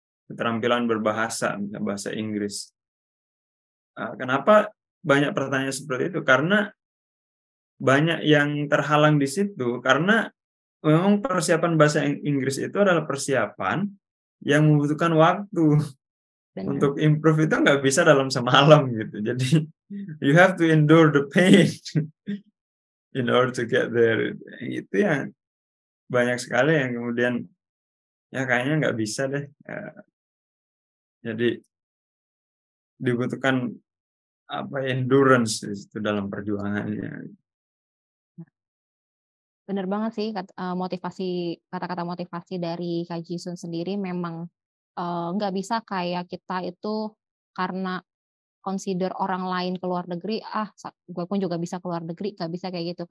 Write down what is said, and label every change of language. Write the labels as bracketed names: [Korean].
[Indonesian] keterampilan berbahasa, bahasa Inggris. Kenapa banyak pertanyaan seperti itu? Karena banyak yang terhalang di situ, karena memang persiapan bahasa Inggris itu adalah persiapan yang membutuhkan waktu. Benar. Untuk improve itu nggak bisa dalam semalam gitu. [English] Jadi you have to endure the pain in order to get there. [Indonesian] Itu yang banyak sekali yang kemudian ya kayaknya nggak bisa deh. Jadi dibutuhkan endurance di situ dalam perjuangannya. Bener banget sih kata-kata motivasi dari Kak Jisun sendiri memang nggak bisa kayak kita itu karena consider orang lain ke luar negeri, gue pun juga bisa ke luar negeri, nggak bisa kayak gitu.